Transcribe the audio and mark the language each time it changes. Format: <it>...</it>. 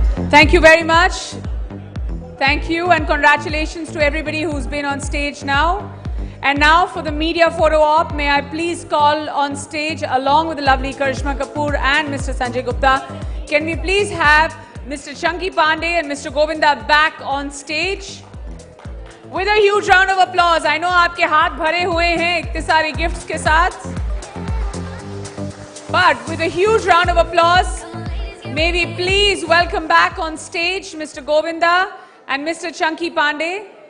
<en>Thank you very much. Thank you and congratulations to everybody who's been on stage now. And now for the media photo op, may I please call on stage along with the lovely Karishma Kapoor and Mr. Sanjay Gupta. Can we please have Mr. Chunky Pandey and Mr. Govinda back on stage? With a huge round of applause. I know</en> <hi>आपके हाथ भरे हुए हैं इतने सारे gifts के साथ.</hi> <en>But with a huge round of applause, may we please welcome back on stage Mr. Govinda and Mr. Chunky Pandey.</en>